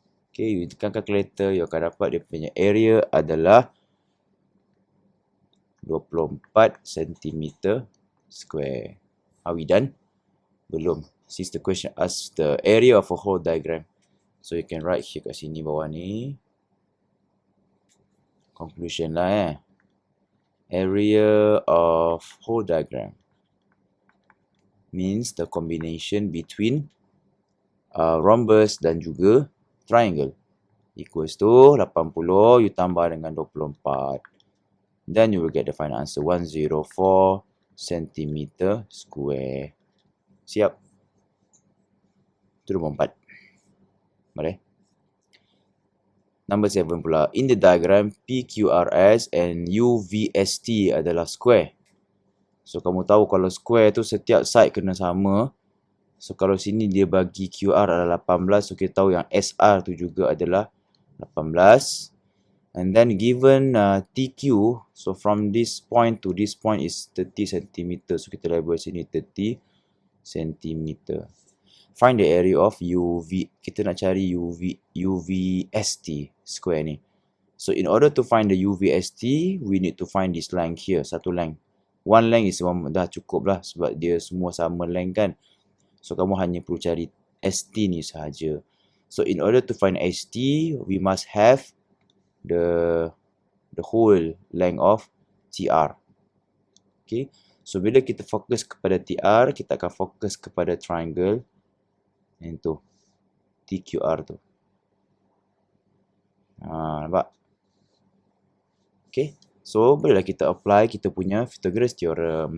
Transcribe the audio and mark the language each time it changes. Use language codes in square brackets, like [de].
[en] Okay, you [ms] tekan calculator, you akan dapat dia punya area adalah 24 cm square. [en] Are we done? [ms] Belum. [en] Since the question asks the area of a whole diagram. So you can write here [ms] kat sini bawah ni. [en] Conclusion lah Area of whole diagram means the combination between rhombus [ms] dan juga [en] triangle. Equals to 80, you [ms] tambah dengan [en] 24. Then you will get the final answer, 104 cm square. [ms] Siap? Itu nombor 4. Mari. [en] Number 7 [ms] pula. [en] In the diagram, PQRS and UVST [ms] adalah [en] square. [ms] So, kamu tahu kalau square tu setiap side kena sama. So, kalau sini dia bagi QR adalah 18. So, kita tahu yang SR tu juga adalah 18. [en] And then given TQ, so from this point to this point is 30 cm. [ms] So, kita label sini 30 cm. [en] Find the area of UV. [ms] Kita nak cari UVST square ni. [en] So, in order to find the UVST, we need to find this length here. [ms] Satu length. [en] One length is [ms] dah cukup lah. Sebab dia semua sama length kan. So, kamu hanya perlu cari ST ni sahaja. [en] So, in order to find ST, we must have the whole length of TR. Okay. [ms] So, bila kita fokus kepada TR, kita akan fokus kepada triangle. Yang tu. TQR tu. Nampak? Okay. So, bolehlah kita apply kita punya Pythagoras theorem.